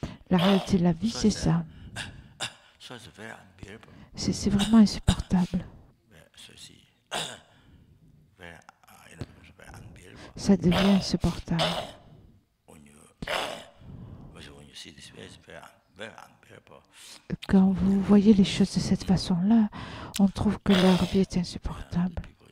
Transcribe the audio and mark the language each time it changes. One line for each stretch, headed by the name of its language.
French: La réalité de la vie, c'est ça.
English: So it's very unbearable.
French: C'est vraiment insupportable.
English: So see, very, it's very unbearable.
French: Ça devient insupportable.
English: When you see this way, it's very unbearable.
French: Quand vous voyez les choses de cette façon-là, on trouve que leur vie est insupportable.